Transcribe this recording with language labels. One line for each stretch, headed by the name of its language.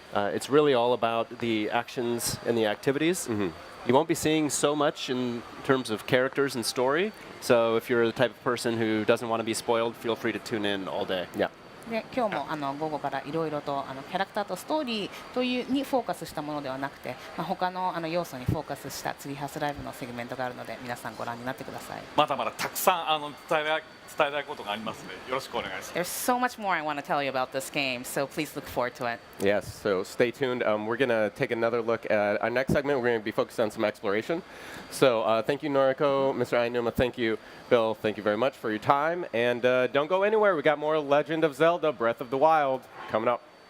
English: It's really all about the actions and the activities. You won't be seeing so much in terms of characters and story. So if you're the type of person who doesn't want to be spoiled, feel free to tune in all day. Yeah.
Japanese: で今日も午後からいろいろとキャラクターとストーリーというにフォーカスしたものではなくて、他の要素にフォーカスしたツリーハウスライブのセグメントがあるので皆さんご覧になってください。まだまだたくさん伝えたいことがありますのでよろしくお願いします。
English: There's so much more I want to tell you about this game, so please look forward to it. Yes, so stay tuned. We're going to take another look at our next segment. We're going to be focused on some exploration. So thank you, Noriko, Mr. Ainuma, thank you Bill, thank you very much for your time. And don't go anywhere. We got more Legend of Zelda Breath of the Wild coming up.